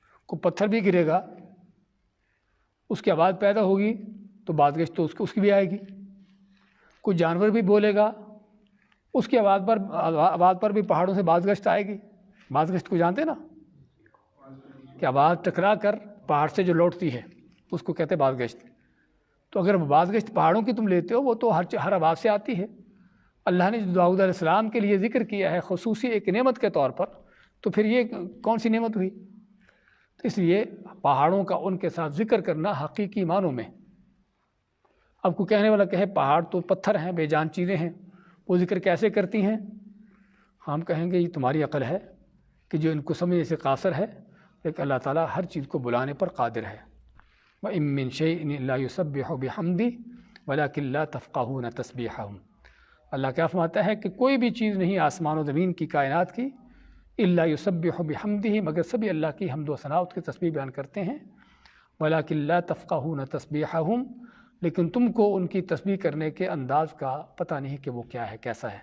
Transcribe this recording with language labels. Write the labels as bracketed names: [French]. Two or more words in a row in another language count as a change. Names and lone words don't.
[Urdu] وہ تو کوئی پتھر بھی گرے گا اس کی آواز پیدا ہوگی تو باز گشت تو اس کی بھی آئے گی. کوئی جانور بھی بولے گا اس کی آواز پر بھی پہاڑوں سے باز گشت آئے گی. باز گشت کو جانتے نا کہ آواز ٹکرا کر پہاڑ سے جو لوٹتی ہے اس کو کہتے ہیں باز گشت. تو اگر باز گشت پہاڑوں کی تم لیتے ہو وہ تو ہر آواز سے آتی ہے. اللہ نے جو داؤد [Arabic] علیہ السلام [Urdu] کے لیے ذکر کیا ہے خصوصی ایک نعمت کے طور پر، تو پھر یہ کون سی نعمت ہوئی؟ تو اس لیے پہاڑوں کا ان کے ساتھ ذکر کرنا حقیقی معنوں میں. اب کوئی کہنے والا کہے پہاڑ تو پتھر ہیں، بے جان چیزیں ہیں، وہ ذکر کیسے کرتی ہیں؟ ہم کہیں گے یہ تمہاری عقل ہے کہ جو ان کو سمجھنے سے قاصر ہے، لیکن اللہ تعالیٰ ہر چیز کو بلانے پر قادر ہے. [Arabic] وَإِن مِّن شَيْءٍ إِلَّا يُسَبِّحُ بِحَمْدِهِ وَلَٰكِن لَّا تَفْقَهُونَ تَسْبِيحَهُمْ. [Urdu] اللہ کیا فرماتا ہے کہ کوئی بھی چیز نہیں آسمان و زمین کی کائنات کی [Arabic] الا یسبح بحمدہ، [Urdu] مگر سبھی اللہ کی حمد و ثنا اس کی تسبیح بیان کرتے ہیں. [Arabic] ولکن لا تفقہون تسبیحہم، [Urdu] لیکن تم کو ان کی تسبیح کرنے کے انداز کا پتہ نہیں کہ وہ کیا ہے، کیسا ہے.